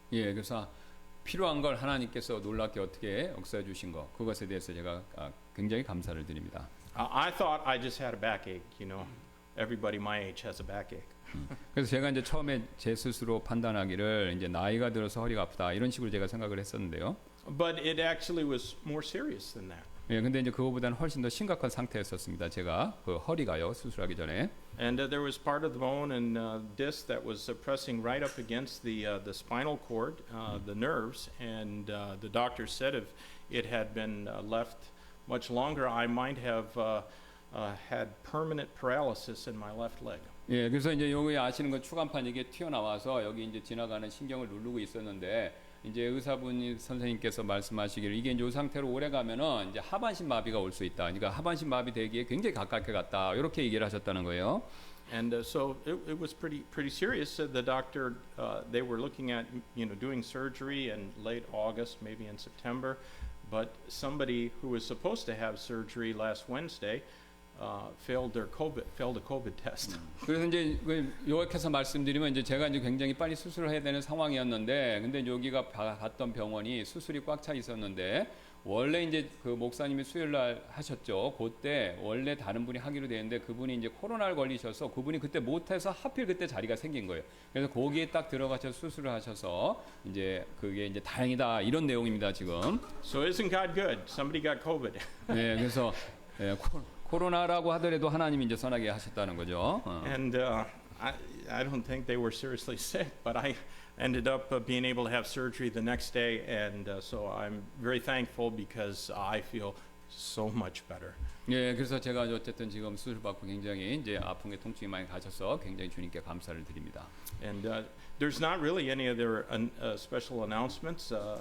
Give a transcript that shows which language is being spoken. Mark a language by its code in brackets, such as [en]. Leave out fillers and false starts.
[ko] 예, 그래서 필요한 걸 하나님께서 놀랍게 어떻게 역사해 주신 거 그것에 대해서 제가 굉장히 감사를 드립니다. [en] I thought I just had a backache, you know. Everybody my age has a backache. [ko] 그래서 제가 이제 처음에 제 스스로 판단하기를 이제 나이가 들어서 허리가 아프다 이런 식으로 제가 생각을 했었는데요. [en] But it actually was more serious than that. [ko] 예, 근데 이제 그거보다는 훨씬 더 심각한 상태였었습니다. 제가 그 허리가요 수술하기 전에. [en] And there was part of the bone and disc that was pressing right up against the spinal cord, the nerves, and the doctor said if it had been left much longer, I might have had permanent paralysis in my left leg. [ko] 예, 그래서 이제 여기 아시는 건 추간판 이게 튀어나와서 여기 이제 지나가는 신경을 누르고 있었는데 이제 의사분 선생님께서 말씀하시기를 이게 이제 이 상태로 오래 가면은 이제 하반신 마비가 올 수 있다. 그러니까 하반신 마비 되기에 굉장히 가깝게 갔다. 이렇게 얘기를 하셨다는 거예요. [en] And so it was pretty serious. The doctor, they were looking at doing surgery in late August, maybe in September, but somebody who was supposed to have surgery last Wednesday failed a COVID test. [ko] 그래서 이제 요약해서 말씀드리면 이제 제가 이제 굉장히 빨리 수술을 해야 되는 상황이었는데, 근데 여기가 갔던 병원이 수술이 꽉 차 있었는데 원래 이제 그 목사님이 수요일 날 하셨죠. 그때 원래 다른 분이 하기로 되는데 그분이 이제 코로나를 걸리셔서 그분이 그때 못해서 하필 그때 자리가 생긴 거예요. 그래서 거기에 딱 들어가셔서 수술을 하셔서 이제 그게 이제 다행이다 이런 내용입니다 지금. [en] So isn't God good? Somebody got COVID. [ko] 네, 그래서 코로나라고 하더라도 하나님이 이제 선하게 하셨다는 거죠. [en] And I don't think they were seriously sick, but I ended up being able to have surgery the next day, and so I'm very thankful because I feel so much better. [ko] 예, 그래서 제가 어쨌든 지금 수술 받고 굉장히 이제 아픔의 통증이 많이 가셔서 굉장히 주님께 감사를 드립니다. [en] And there's not really any other special announcements.